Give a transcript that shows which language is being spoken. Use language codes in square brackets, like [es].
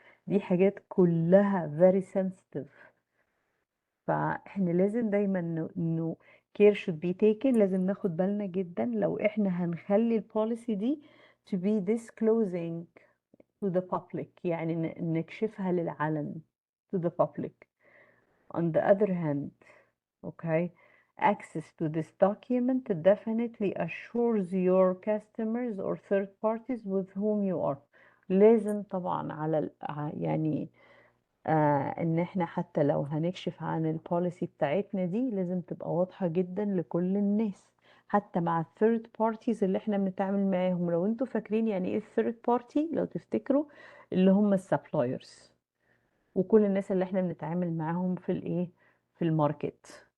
[ar] دي حاجات كلها [en] very sensitive، [ar] فاحنا لازم دايما انه [en] care should be taken. [ar] لازم ناخد بالنا جدا لو احنا هنخلي البوليسي دي [en] to be disclosing to the public، [ar] يعني نكشفها للعلن [en] to the public. On the other hand, okay, access to this document definitely assures your customers or third parties with whom you are. [ar] لازم طبعا على يعني ان احنا حتى لو هنكشف عن البوليسي بتاعتنا دي لازم تبقى واضحة جدا لكل الناس، حتى مع الثيرد بارتيز اللي احنا بنتعامل معاهم. لو انتوا فاكرين يعني ايه الثيرد بارتي، لو تفتكروا اللي هم السبلايرز وكل الناس اللي احنا بنتعامل معاهم في الايه، في الماركت.